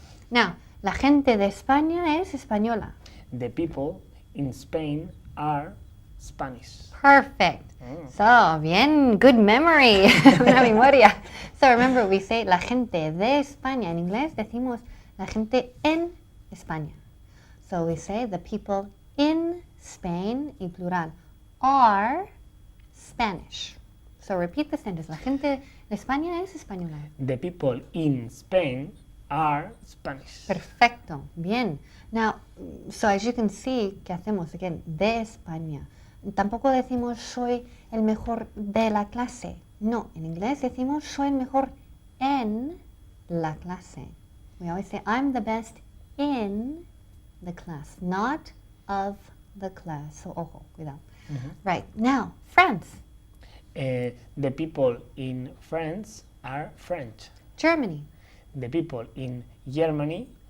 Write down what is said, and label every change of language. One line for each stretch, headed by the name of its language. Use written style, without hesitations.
Spanish: Now, la gente de España es española.
English: The people in Spain are Spanish. Perfect. So, bien, good memory.
Spanish: Una memoria.
English: So remember, we say
Spanish: la gente de España. En inglés decimos la gente en España.
English: So we say the people in Spain,
Spanish: y plural,
English: are Spanish. So repeat the sentence.
Spanish: La gente de España es española.
English: The people in Spain are Spanish.
Spanish: Perfecto. Bien.
English: Now, so as you can see,
Spanish: ¿qué hacemos? Again, de España. Tampoco decimos soy el mejor de la clase. No, en inglés decimos soy el mejor en la clase.
English: We always say I'm the best in the class, not of the class. So,
Spanish: ojo, cuidado.
English: Right. Now, France. The people in France are French. Germany. The people in Germany.